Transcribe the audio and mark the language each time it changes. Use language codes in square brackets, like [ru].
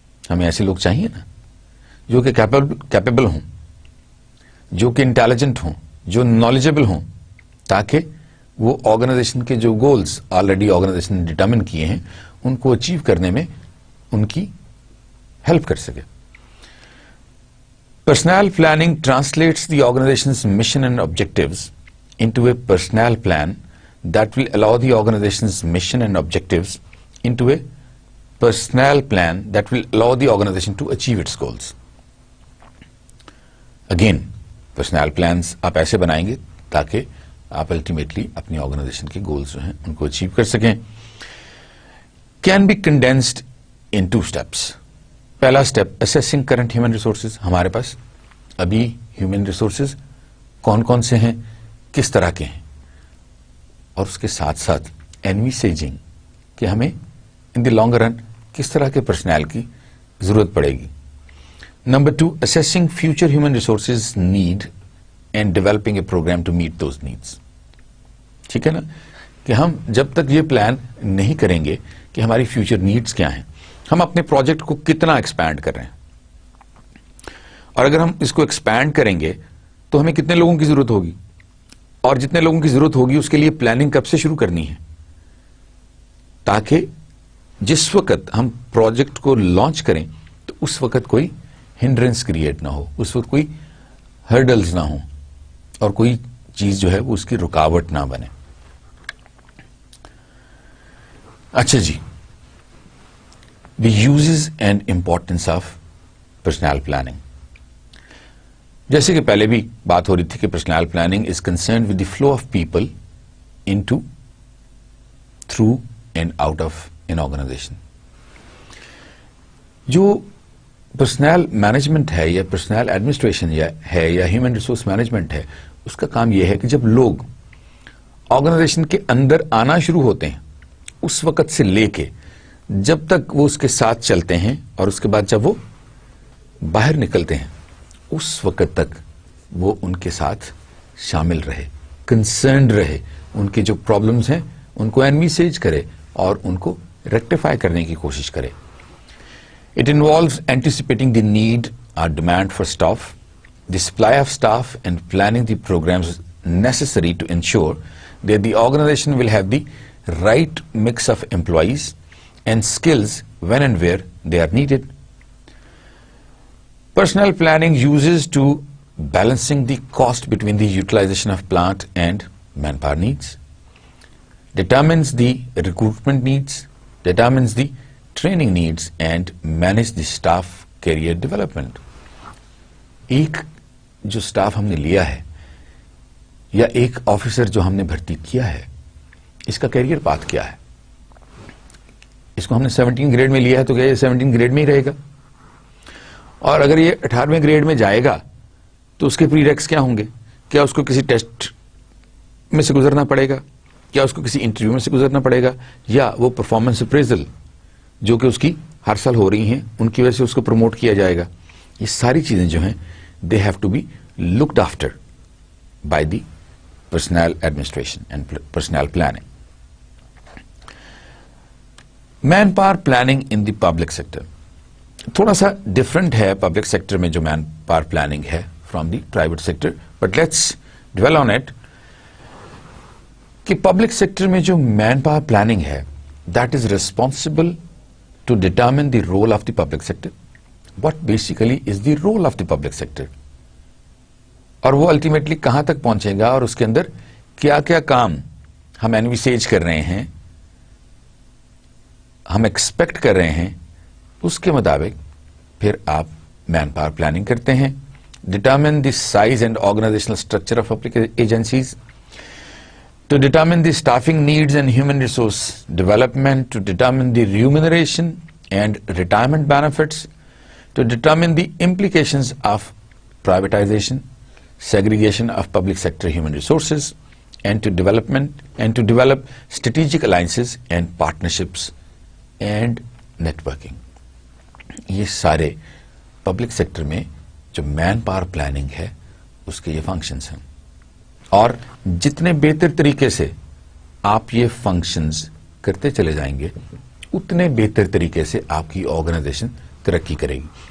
[ur] ہمیں ایسے لوگ چاہیے نا جو کہ کیپیبل ہوں, جو کہ انٹیلیجنٹ ہوں, جو نالجبل ہوں, تاکہ وہ آرگنائزیشن کے جو گولز آلریڈی آرگنائزیشن نے ڈٹرمن کیے ہیں ان کو اچیو کرنے میں ان کی ہیلپ کر سکے. [en] Personnel planning translates the organization's mission and objectives into a personnel plan that will allow the organization's mission and objectives into a personnel plan that will allow the organization to achieve its goals. Again, personnel plans [ur] آپ ایسے بنائیں گے تاکہ آپ ultimately اپنی organization کے goals جو ہیں ان کو اچیو کر سکیں. [en] Can be condensed in 2 steps. [ur] پہلا step [en] assessing current human resources. [ur] ہمارے پاس ابھی ہیومن ریسورسز کون کون سے ہیں, کس طرح کے ہیں, اور اس کے ساتھ ساتھ envisaging کہ ہمیں [en] in the long run [ur] کس طرح کے پرسنل کی ضرورت پڑے گی. [en] Number 2, assessing future human resources need and developing a program to meet those needs. [ur] ٹھیک ہے نا, کہ ہم جب تک یہ پلان نہیں کریں گے کہ ہماری فیوچر نیڈز کیا ہیں, ہم اپنے پروجیکٹ کو کتنا ایکسپینڈ کر رہے ہیں, اور اگر ہم اس کو ایکسپینڈ کریں گے تو ہمیں کتنے لوگوں کی ضرورت ہوگی, اور جتنے لوگوں کی ضرورت ہوگی اس کے لیے پلاننگ کب سے شروع کرنی ہے, تاکہ جس وقت ہم پروجیکٹ کو لانچ کریں تو اس وقت کوئی ہنڈرنس کریٹ نہ ہو, اس وقت کوئی ہرڈلز نہ ہوں, اور کوئی چیز جو ہے وہ اس کی رکاوٹ نہ بنے. اچھا جی, [en] the uses and importance of personnel planning. [ur] جیسے کہ پہلے بھی بات ہو رہی تھی کہ [en] personnel planning is concerned with the flow of people into, through and out of an organization. [ur] جو پرسنل مینجمنٹ ہے یا پرسنل ایڈمنسٹریشن ہے یا ہیومن ریسورس مینجمنٹ ہے, اس کا کام یہ ہے کہ جب لوگ آرگنائزیشن کے اندر آنا شروع ہوتے ہیں اس وقت سے لے کے جب تک وہ اس کے ساتھ چلتے ہیں, اور اس کے بعد جب وہ باہر نکلتے ہیں اس وقت تک وہ ان کے ساتھ شامل رہے, کنسرنڈ رہے, ان کے جو پرابلمز ہیں ان کو انویسیج کرے اور ان کو ریکٹیفائی کرنے کی کوشش کرے. [en] It involves anticipating the need or demand for staff, the supply of staff, and planning the programs necessary to ensure that the organization will have the right mix of employees and skills when and where they are needed. Personnel planning uses to balancing the cost between the utilization of plant and manpower needs, determines the recruitment needs, determines the training needs, and manage the staff career development. [ur] ایک جو staff ہم نے لیا ہے یا ایک officer جو ہم نے بھرتی کیا ہے, اس کا کیریئر پاتھ کیا ہے. اس کو ہم نے 17 گریڈ میں لیا ہے تو کیا یہ 17 گریڈ میں ہی رہے گا, اور اگر یہ 18ویں گریڈ میں جائے گا تو اس کے پری ریکس کیا ہوں گے, کیا اس کو کسی ٹیسٹ میں سے گزرنا پڑے گا, کیا اس کو کسی انٹرویو میں سے گزرنا پڑے گا, یا وہ پرفارمنس اپریزل جو کہ اس کی ہر سال ہو رہی ہیں ان کی وجہ سے اس کو پروموٹ کیا جائے گا. یہ ساری چیزیں جو ہیں [en] They have to be looked after by the personal administration and personal planning. Manpower planning in the public sector [ur] تھوڑا سا ڈفرنٹ ہے. پبلک سیکٹر میں جو مین پاور پلاننگ ہے [en] From the private sector, but let's dwell on it کہ public sector میں جو manpower planning ہے that is responsible to determine the role of the public sector. What basically is the role of the public sector? [ur] اور وہ ultimately کہاں تک پہنچے گا, اور اس کے اندر کیا کیا کام ہم انویسیج کر رہے ہیں, ہم ایکسپیکٹ کر رہے ہیں, اس کے مطابق پھر آپ مین پاور پلاننگ کرتے ہیں. [en] Determine the size and organizational structure of public agencies, to determine the staffing needs and human resource development, to determine the remuneration and retirement benefits, to determine the implications of privatization, segregation of public sector human resources, and to develop strategic alliances and partnerships and networking. [ur] یہ سارے public sector میں جو man power planning ہے اس کے یہ functions ہیں, اور جتنے بہتر طریقے سے آپ یہ فنکشنز کرتے چلے جائیں گے اتنے بہتر طریقے سے آپ کی آرگنائزیشن ترقی کرے گی.